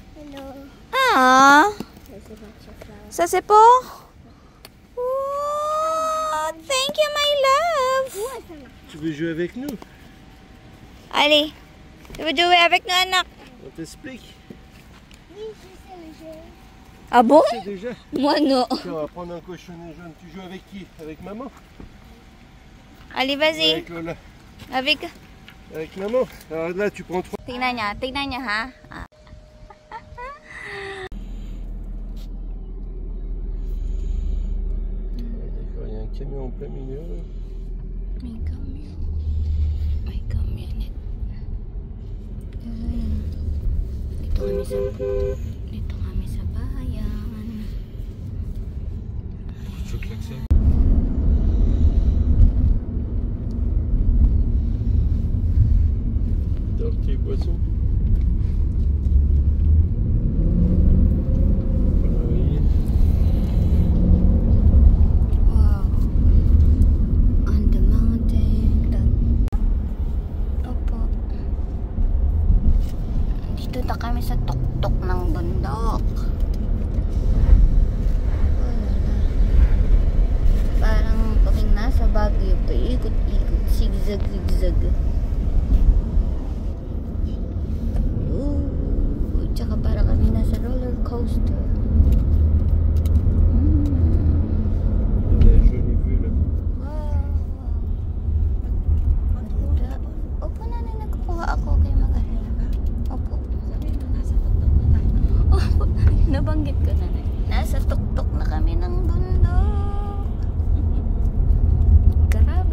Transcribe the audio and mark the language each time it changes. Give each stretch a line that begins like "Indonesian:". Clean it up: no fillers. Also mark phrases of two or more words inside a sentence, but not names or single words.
English: No. Ah, There's a bunch of flowers. sa Cebu? Oh, thank you, my love.
French: Tu veux jouer avec nous? Ali, tu veux jouer avec nous, anak? On t'explique. Oui, je sais le jeu. Ah bon? Tu sais déjà. Moi, non. Tiens, on va prendre un cochonnet jaune. Tu joues avec qui? Avec maman? Ali, Ou vas-y. avec Lola? Avec... Avec maman. Alors là, tu prends 3.
Filipino: Tingnan niya, ha? Ah.
French: D'accord, il y a un camion en plein milieu. Là.
Filipino: May camion. May camionette. Dito kami sa bayan.
French: Je klaxonne. Dans les boissons. Oui.
English: Wow. On the mountain.
Filipino: Opo. Dito na kami sa tuktok ng bundok. Parang kaming nasa Baguio. Paikot-ikot. Zigzag-zigzag. Tsaka para kami nasa
English: roller coaster.
French: Il y a une jolie vue là.
Filipino: Wow. Ganda. Opo na nagkukuha ako kay mag-alala. Opo. Opo, nabanggit ko na. Nasa tuktok na kami ng bundok. Grabe.